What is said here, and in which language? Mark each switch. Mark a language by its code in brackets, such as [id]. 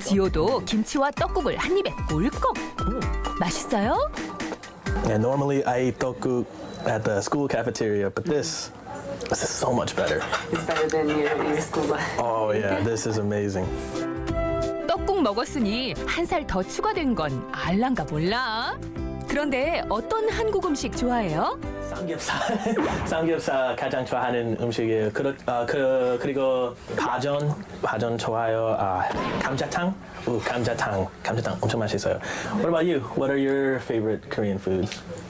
[ko] 지호도 김치와 떡국을 한 입에 꿀꺽. 맛있어요? [en] Yeah, normally I eat 떡국 at the school cafeteria, but this is so much better. It's better than your school life. Oh yeah, this is amazing. [ko] 떡국 먹었으니 한 살 더 추가된 건 알란가 몰라. 그런데 어떤 한국 음식 좋아해요? 삼겹살 가장 좋아하는 음식이에요. 그리고 파전 좋아요. 감자탕, 감자탕 엄청 맛있어요. [en] What about you? What are your favorite Korean foods?